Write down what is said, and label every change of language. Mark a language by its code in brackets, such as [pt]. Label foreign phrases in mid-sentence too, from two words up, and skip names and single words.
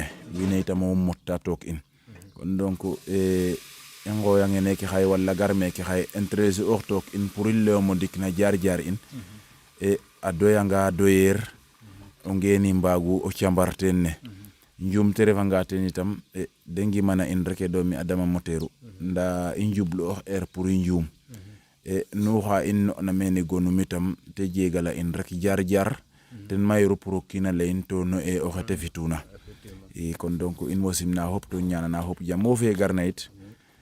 [srr] we itam moom motta took in kon donc i ngooyange neke xaye wala gar meke xaye intéressé oox took in pour i layong o ndik na jaar in a doyanga doyeer o ngeeni mbaagu o cambar teen ne njumte refanga teen itam de ngimana in rek doomi adama moteeru nda i njublu ox [fr] heure pour [srr] i njuum nu xa in no'na mene gonum itam te jegala in rek jaar ten mayiru pour o kiina layin to no o xete fituna i kon donc in mo simna xop to ñaanana xop jam wo fe garna yit